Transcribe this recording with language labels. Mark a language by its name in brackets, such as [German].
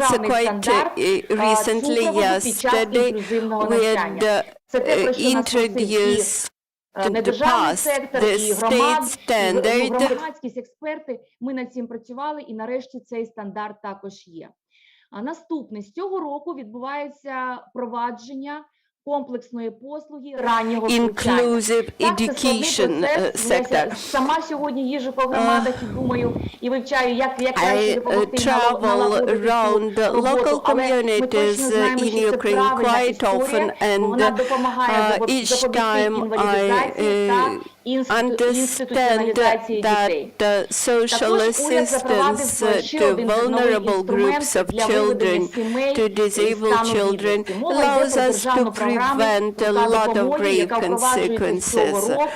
[English] Quite recently, yesterday, we had introduced to pass the state standard. [Ukrainian] Громадськість, експерти, ми над цим працювали, і нарешті цей стандарт також є. А наступне, з цього року відбувається впровадження комплексної послуги раннього [English] Inclusive education sector. [Ukrainian] Сама сьогодні їжджу по громадах і думаю, і вивчаю, як краще допомогти налагодити [English] around local communities in Ukraine quite often, and each time I understand that social assistance to vulnerable groups of children, to disabled children, allows us to prevent a lot of grave consequences.